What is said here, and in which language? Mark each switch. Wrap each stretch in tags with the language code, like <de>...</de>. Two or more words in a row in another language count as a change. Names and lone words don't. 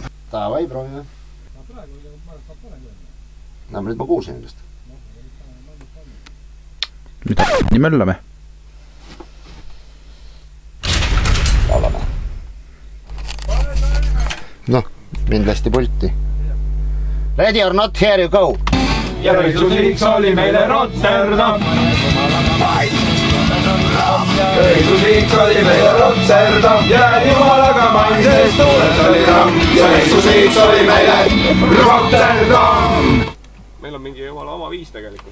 <et>Davai, proovime. No, nüüd ma kuulsin endast. Mida nii möllame? Laulame. Noh, mind lasti pulti.</et> <en>Ready or not, here you go.</en> <et>Ja reisusiiks oli meile Rotterdam. Reisusiiks oli meile Rotterdam ja jumalaga mainses tuules oli ramm ja reisusiiks oli meile Rotterdam. Meil on mingi jumala oma viis tegelikult.</et>